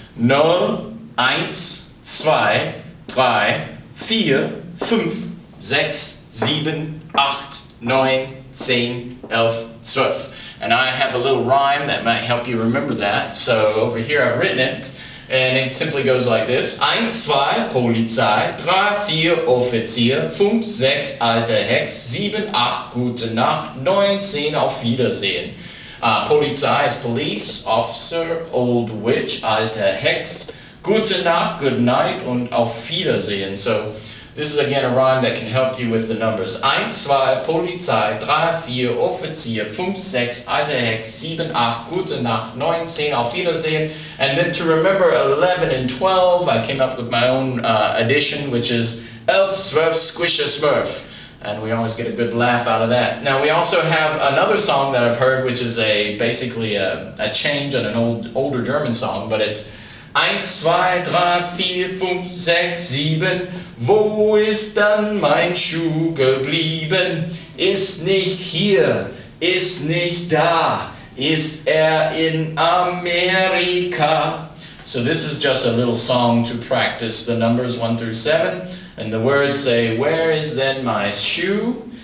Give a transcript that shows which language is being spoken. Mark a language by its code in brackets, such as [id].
[en] 0, 1, 2, 3, 4, 5, 6, 7, 8, 9, 10, 11, 12. And I have a little rhyme that might help you remember that. So over here I've written it, and it simply goes like this. [de] 1, 2, Polizei, 3, 4, Offizier, 5, 6, alte Hex, 7, 8, gute Nacht, 9, 10, auf Wiedersehen. [en] Polizei is police, officer, old witch, alte Hex, gute Nacht, good night, und auf Wiedersehen. So this is again a rhyme that can help you with the numbers. [de] 1, 2, Polizei, 3, 4, Offizier, 5, 6, alte Hex, 7, 8, gute Nacht, 9, 10, auf Wiedersehen. [en] And then to remember 11 and 12, I came up with my own addition, which is 11, 12, squish a smurf. And we always get a good laugh out of that. Now we also have another song that I've heard, which is basically a change on an older German song, but it's 1, 2, 3, 4, 5, 6, 7, wo ist dann mein Schuh geblieben? [de] Ist nicht hier, ist nicht da, ist in Amerika. [en] So this is just a little song to practice the numbers 1 through 7, and the words say, where is then my shoe?